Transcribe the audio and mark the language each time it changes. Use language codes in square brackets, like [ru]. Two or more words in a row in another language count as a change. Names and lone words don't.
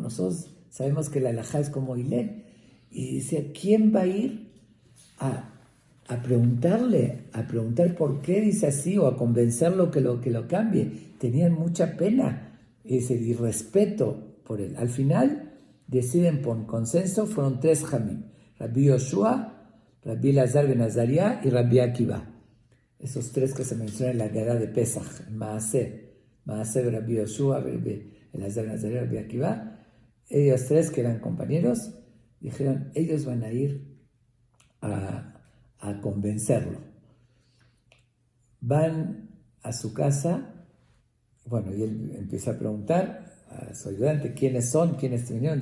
[es] Nosotros sabemos que la alajá es como Hillel. Y decía, ¿quién va a ir a preguntar por qué dice así o a convencerlo que lo cambie? Tenían mucha pena y respeto por él. Al final deciden por consenso, fueron 3 jamim: Rabbi Yoshua, Rabbi Elazar ben Azariah y Rabbi Akiva. Esos 3 que se mencionan en la guerra de Pesach, Maaseh Rabbi Yoshua, Rabbi Elazar ben Azariah, Rabbi Akiva. Ellos 3 que eran compañeros dijeron, ellos van a ir a convencerlo. Van a su casa, bueno, y él empieza a preguntar a su ayudante quiénes son, quiénes vinieron.